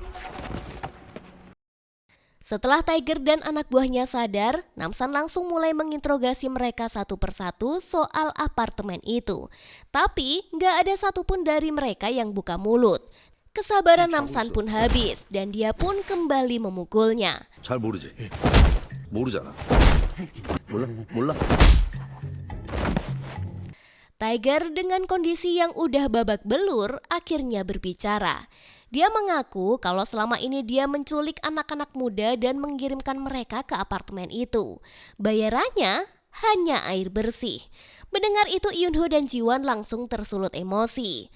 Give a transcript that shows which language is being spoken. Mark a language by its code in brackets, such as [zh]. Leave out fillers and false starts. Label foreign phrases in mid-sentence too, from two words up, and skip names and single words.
[id] Setelah Tiger dan anak buahnya sadar, Namsan langsung mulai menginterogasi mereka satu persatu soal apartemen itu. Tapi gak ada satupun dari mereka yang buka mulut. Kesabaran Namsan pun habis dan dia pun kembali memukulnya. [ko] 잘 모르지. 모르잖아. 몰라. [id] Tiger dengan kondisi yang udah babak belur akhirnya berbicara. Dia mengaku kalau selama ini dia menculik anak-anak muda dan mengirimkan mereka ke apartemen itu. Bayarannya hanya air bersih. Mendengar itu Yunho dan Jiwan langsung tersulut emosi.